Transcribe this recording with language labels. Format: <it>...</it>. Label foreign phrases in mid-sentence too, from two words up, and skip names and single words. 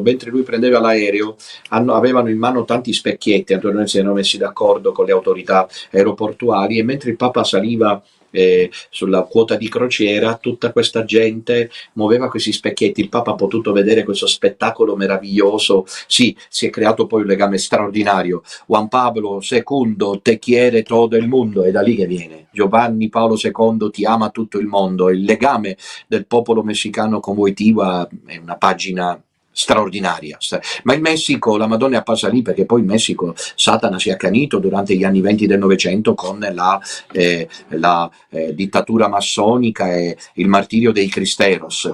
<it>Mentre lui prendeva l'aereo, avevano in mano tanti specchietti, attorno si erano messi d'accordo con le autorità aeroportuali, e mentre il Papa saliva sulla quota di crociera, tutta questa gente muoveva questi specchietti. Il Papa ha potuto vedere questo spettacolo meraviglioso. Sì, si è creato poi un legame straordinario.</it> <es>Juan Pablo II te quiere todo el mundo,</es> <it>è da lì che viene. Giovanni Paolo II ti ama tutto il mondo. Il legame del popolo messicano con Wojtyła è una pagina straordinaria. Ma in Messico la Madonna è apparsa lì perché poi in Messico Satana si è accanito durante gli anni 20 del Novecento con la dittatura massonica e il martirio dei Cristeros.</it>